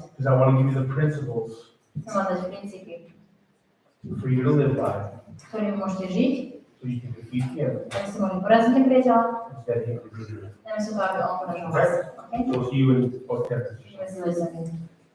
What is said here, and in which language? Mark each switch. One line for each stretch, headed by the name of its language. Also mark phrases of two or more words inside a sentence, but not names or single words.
English: because I want to give you the principles
Slovak: Chcem vám dať princípy,
English: for you to live by,
Slovak: ktorými môžete žiť,
English: so you can defeat him
Slovak: aby ste mohli poraziť nepriateľa,
English: instead of him defeating you.
Slovak: namiesto toho, aby on poražil
English: Okay.
Slovak: vás.
English: Okay? So we'll see you in about 10 minutes.
Slovak: Vidíme sa za 10 minút.